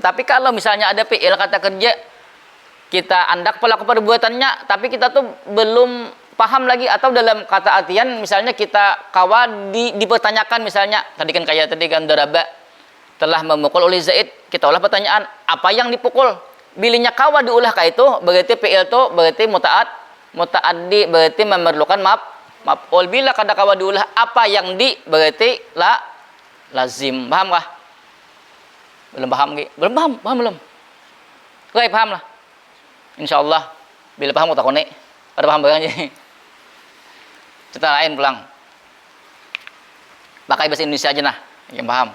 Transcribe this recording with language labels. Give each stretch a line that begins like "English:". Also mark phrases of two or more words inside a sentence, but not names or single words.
Indonesian: Tapi kalau misalnya ada fi'il kata kerja, kita andak pelaku perbuatannya, tapi kita tuh belum paham lagi, atau dalam kata artian misalnya kita dipertanyakan, misalnya tadi kan kayak tadi kan daraba telah memukul oleh Zaid, kita ulah pertanyaan, apa yang dipukul?
Banjar: Bilinya kawa diulah kayak itu, berarti fi'il itu berarti muta'addi, berarti memerlukan maf'ul. Bila kada kawa diulah apa yang di, berarti lazim.
Indonesian: Paham kah? Belum paham Ki? Belum paham? Paham belum? Oke, paham lah. Insyaallah bila paham tak konek.
Banjar: Pada paham barang aja. Cerita lain pulang.
Indonesian: Pakai bahasa Indonesia aja nah, yang paham.